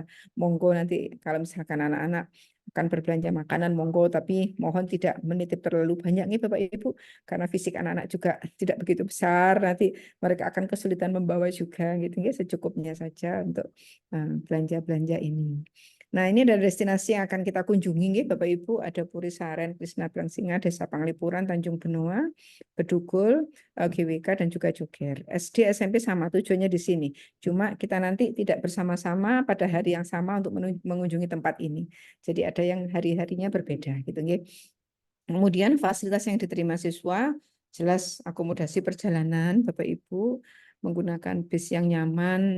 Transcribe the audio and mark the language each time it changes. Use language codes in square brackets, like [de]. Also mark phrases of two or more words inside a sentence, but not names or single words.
[id] Monggo nanti kalau misalkan anak-anak akan berbelanja makanan monggo, tapi mohon tidak menitip terlalu banyak nih Bapak Ibu karena fisik anak-anak juga tidak begitu besar, nanti mereka akan kesulitan membawa juga gitu ya, secukupnya saja untuk belanja-belanja ini. Nah, ini ada destinasi yang akan kita kunjungi nih Bapak Ibu, ada Puri Saren, Krisna Blangsinga, Desa Panglipuran, Tanjung Benoa, Bedugul, GWK dan juga Jogger. SD SMP sama tujuannya di sini. Cuma kita nanti tidak bersama-sama pada hari yang sama untuk mengunjungi tempat ini. Jadi ada yang hari-harinya berbeda gitu nggih. Kemudian fasilitas yang diterima siswa jelas akomodasi perjalanan Bapak Ibu menggunakan bis yang nyaman.